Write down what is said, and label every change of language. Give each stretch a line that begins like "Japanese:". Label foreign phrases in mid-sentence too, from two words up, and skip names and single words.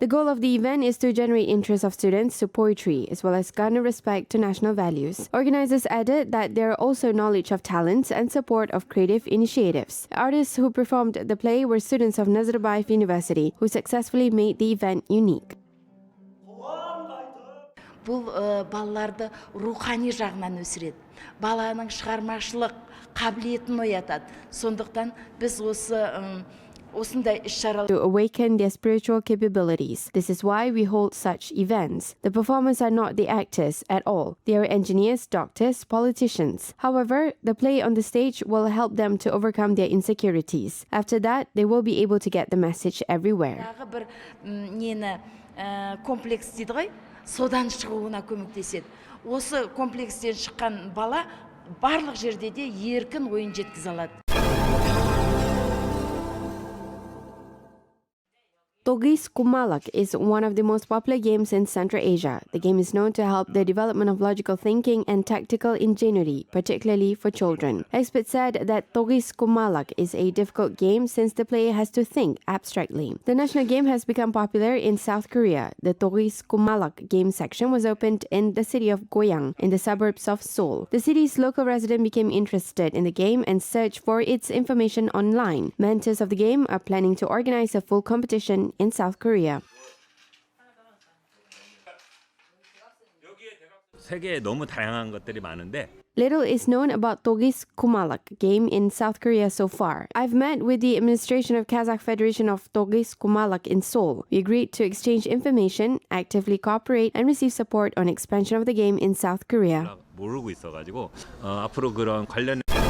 English: The goal of the event is to generate interest of students to poetry, as well as garner respect to national values. Organizers added that there are also knowledge of talents and support of creative initiatives. Artists who performed the play were students of Nazarbayev University, who successfully made the event unique.
Kazakh: Бұл балаларды рухани жағынан өсіреді. Баланың шығармашылық қабілетін оятады. Сондықтан біз осындай іс-шаралар
English: to awaken their spiritual capabilities. This is why we hold such events. The performers are not the actors at all. They are engineers, doctors, politicians. However, the play on the stage will help them to overcome their insecurities. After that, they will be able to get the message everywhere.
Kazakh: бір нені комплекс дейді ғой, содан шығуына көмектеседі. Осы комплекстен шыққан бала барлық жерде де еркін ойын жеткізе алады.
English: Togis Kumalak is one of the most popular games in Central Asia. The game is known to help the development of logical thinking and tactical ingenuity, particularly for children. Experts said that Togis Kumalak is a difficult game since the player has to think abstractly. The national game has become popular in South Korea. The Togis Kumalak game section was opened in the city of Goyang, in the suburbs of Seoul. The city's local resident became interested in the game and searched for its information online. Mentors of the game are planning to organize a full competition in South Korea.
Korean: 세계에 너무 다양한 것들이 많은데
English: Little is known about Togis Kumalak game in South Korea so far. I've met with the administration of Kazakh Federation of Togis Kumalak in Seoul. We agreed to exchange information, actively cooperate, and receive support on expansion of the game in South Korea.
Korean: 모르고 있어가지고 앞으로 그런 관련